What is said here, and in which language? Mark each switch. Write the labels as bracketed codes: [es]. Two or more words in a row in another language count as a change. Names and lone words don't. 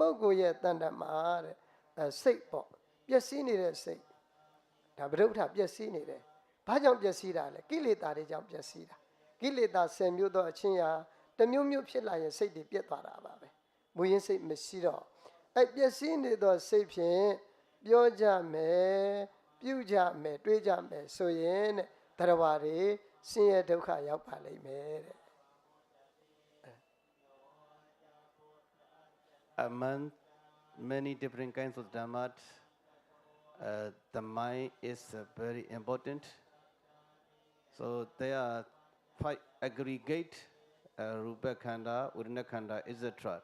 [my] ဂ္ဂိုလ်ရဲ့တဏ္ဍမှာတဲ့စိတ်ပေါ့ပျက်စီးနေတဲ့စိတ်ဒါဗုဒ္ဓပျက်စီးနေတယ်ဘာကြောင့်ပျက်စီးတာလဲကိလေသာတွေကြောင့်ပျက်စီးတာကိလေသာ10မျိုးသောအချင်းရာတစ်မျိုးမျိုးဖြစ်လာရင်စိတ်တွေပြတ်သွားတာပါပဲမူရင်းစိတ်မရှိတော့အဲ့ပျက်စီးနေသောစိတ်ဖြင့်ပြောကြမယ်ပြုကြမယ်တွေးကြမယ်ဆိုရင်တဲ့တရားဝါတွေဆင်းရဲဒုက္ခရောက်ပါလိမ့်မယ်တဲ့ [en] Among many different kinds of Dhamma, the mind is very important. So there are 5 aggregate [pi] Rupa Khanda, Udana Khanda, [en] etc.